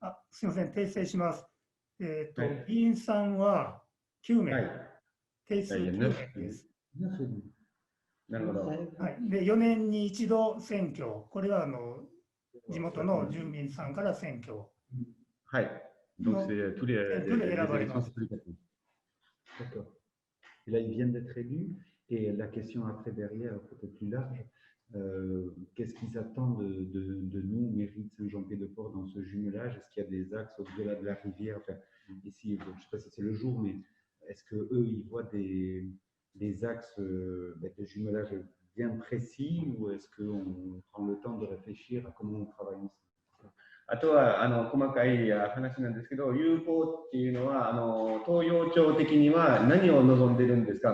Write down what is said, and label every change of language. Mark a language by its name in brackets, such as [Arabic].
[Japanese] すみません、訂正します。議員さんは9名、定数9名です。なるほど。はい、で4年に一度選挙、これは地元の住民さんから選挙。はい。 [French] Donc c'est tous les élections, c'est tous les 4 ans. D'accord. Et là, ils viennent d'être élus. Et la question après, derrière, peut-être plus large, qu'est-ce qu'ils attendent de nous, mairie de Saint-Jean-Pied-de-Port, dans ce jumelage? Est-ce qu'il y a des axes au-delà de la rivière? Enfin, ici, bon, je ne sais pas si c'est le jour, mais est-ce qu'eux, ils voient des axes de jumelage bien précis, ou est-ce qu'on prend le temps de réfléchir à comment on travaille ensemble? [Japanese] あとは細かい話なんですけど、友好っていうのは東洋町的には何を望んでるんですか。